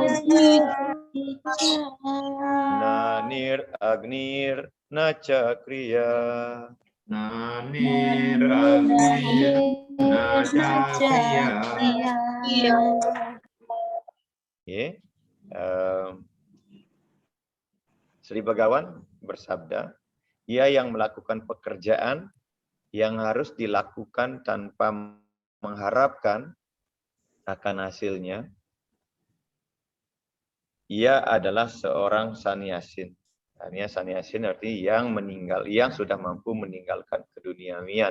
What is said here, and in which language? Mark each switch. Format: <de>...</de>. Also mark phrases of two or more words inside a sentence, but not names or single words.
<sa>Nanir agnir na cakriya Nanir agnir na cakriya.</sa> <id>Sri Bhagavan bersabda, ia yang melakukan pekerjaan yang harus dilakukan tanpa mengharapkan akan hasilnya, ia adalah seorang sannyasin. Artinya sannyasin artinya yang meninggal, yang sudah mampu meninggalkan keduniawian.</id>